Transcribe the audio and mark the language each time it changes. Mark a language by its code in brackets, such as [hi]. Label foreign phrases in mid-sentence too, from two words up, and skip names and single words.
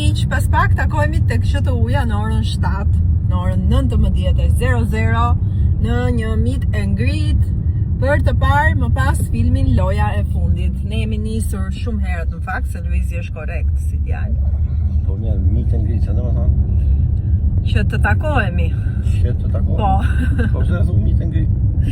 [sq] pas pak takohemi tek SHTU-ja në orën 7, në orën 19:00 në një [en] meet and greet [sq] për të parë më pas filmin Loja e fundit. Ne jemi nisur shumë herët në fakt, se Luizi është korrekt si djalë. Po mirë, [en] meet and greet, [sq] çfarë do të thonë? Që të takohemi. Që të takohemi. Po. Po pse thon [en] meet and greet?